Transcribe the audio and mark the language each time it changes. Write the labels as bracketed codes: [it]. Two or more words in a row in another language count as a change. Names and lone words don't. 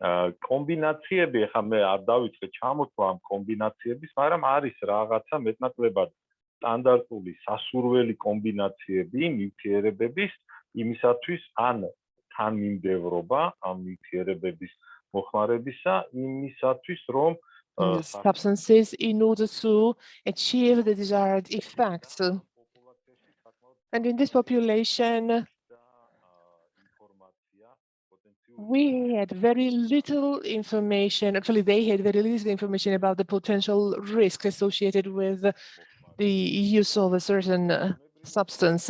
[ka] კომბინაციები, ეხლა მე არ დავიწყე ჩამოთვლა ამ კომბინაციების, მაგრამ არის რაღაცა მეტნაკლებად სტანდარტული სასურველი კომბინაციები ნივთიერებების იმისათვის, ან თანმიმდევრობა ამ ნივთიერებების მოხმარებისა იმისათვის, რომ [en] substances in order to achieve the desired effects. And in this population, we had very little information. Actually, they had very little information about the potential risk associated with the use of a certain substance.